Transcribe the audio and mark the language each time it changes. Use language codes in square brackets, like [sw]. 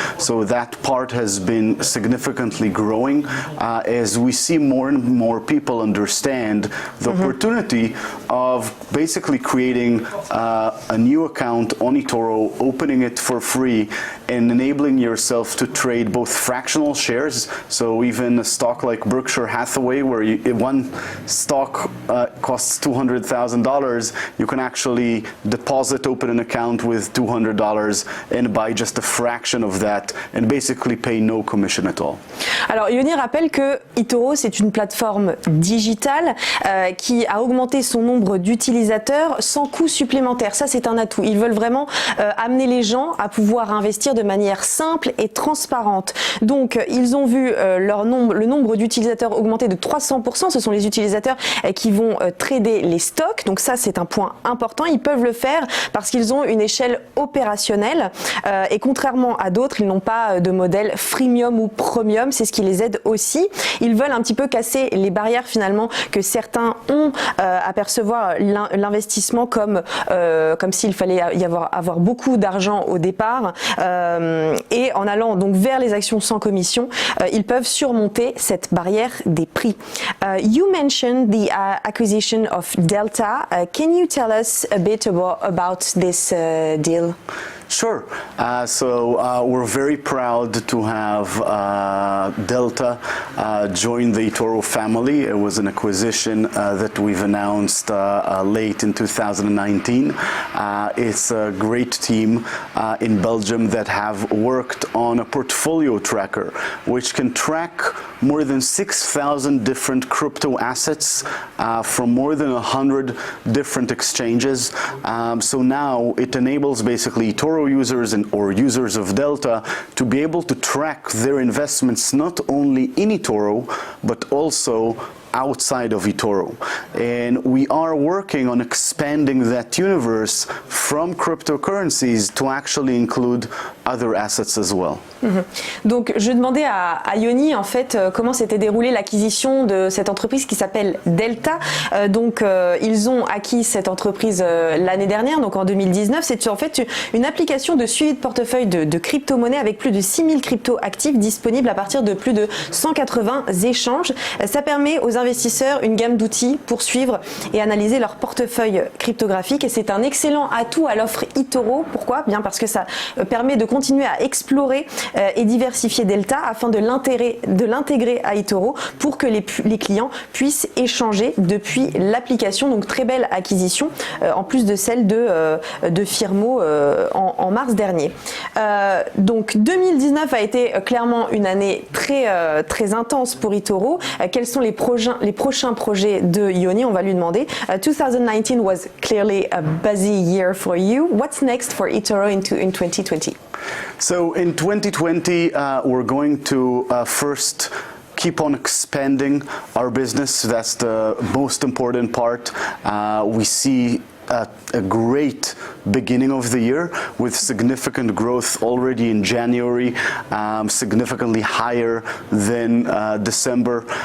[en] So that part has been significantly growing as we see more and more people understand the opportunity of basically creating a new account on eToro, opening it for free, and enabling yourself to trade both fractional shares, so even a stock like Berkshire Hathaway, where one stock costs $200,000, you can actually deposit, open an account with $200 and buy just a fraction of that and basically pay no commission at all. [fr] Alors Yoni rappelle que eToro c'est une plateforme digitale qui a augmenté son nombre d'utilisateurs sans coût supplémentaire. Ça c'est un atout. Ils veulent vraiment amener les gens à pouvoir investir de manière simple et transparente. Donc, ils ont vu le nombre d'utilisateurs augmenter de 300%. Ce sont les utilisateurs qui vont trader les stocks. Donc ça, c'est un point important. Ils peuvent le faire parce qu'ils ont une échelle opérationnelle et contrairement à d'autres, ils n'ont pas de modèle freemium ou premium. C'est ce qui les aide aussi. Ils veulent un petit peu casser les barrières finalement que certains ont à percevoir l'investissement comme s'il fallait avoir beaucoup d'argent au départ et en allant donc vers les actions sans commission, ils peuvent surmonter cette barrière des prix. [en] You mentioned the acquisition of Delta. Can you tell us a bit about this deal? Sure. We're very proud to have Delta join the eToro family. It was an acquisition that we've announced late in 2019. It's a great team in Belgium that have worked on a portfolio tracker, which can track more than 6,000 different crypto assets from more than 100 different exchanges. So now it enables basically eToro users or users of Delta to be able to track their investments not only in eToro but also outside of eToro. And we are working on expanding that universe from cryptocurrencies to actually include other assets as well. [fr] Donc je demandais à Yoni en fait comment s'était déroulée l'acquisition de cette entreprise qui s'appelle Delta. Ils ont acquis cette entreprise l'année dernière, donc en 2019. C'est en fait une application de suivi de portefeuille de crypto-monnaies avec plus de 6000 cryptos actifs disponibles à partir de plus de 180 échanges. Ça permet aux investisseurs une gamme d'outils pour suivre et analyser leur portefeuille cryptographique et c'est un excellent atout à l'offre eToro. Pourquoi ? Bien parce que ça permet de continuer à explorer et diversifier Delta afin de l'intégrer à eToro pour que les clients puissent échanger depuis l'application. Donc très belle acquisition en plus de celle de Firmo en mars dernier. Donc 2019 a été clairement une année très intense pour eToro. Quels sont les prochains projets de Yoni? On va lui demander. [en] 2019 was clearly a busy year for you. What's next for eToro in 2020? So in 2020, we're going to first keep on expanding our business. That's the most important part. We see a great beginning of the year with significant growth already in January, significantly higher than December.